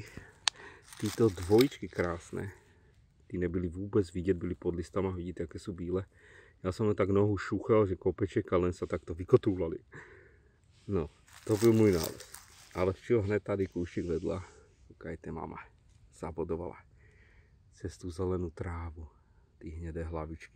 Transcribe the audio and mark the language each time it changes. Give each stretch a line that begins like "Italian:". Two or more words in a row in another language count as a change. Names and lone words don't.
Czech: Tyto dvojičky krásné. Ty nebyly vůbec vidět, byly pod listama, vidíte, jaké jsou bílé. Já jsem len tak nohu šuchal, že kopeček a
Slovak: len sa takto vykotúlali.
Czech: No, to byl můj nález. Ale včil hned tady kúšik vedla. Koukajte,
Slovak: mama zabodovala cez tú zelenú trávu, ty hnedé hlavičky.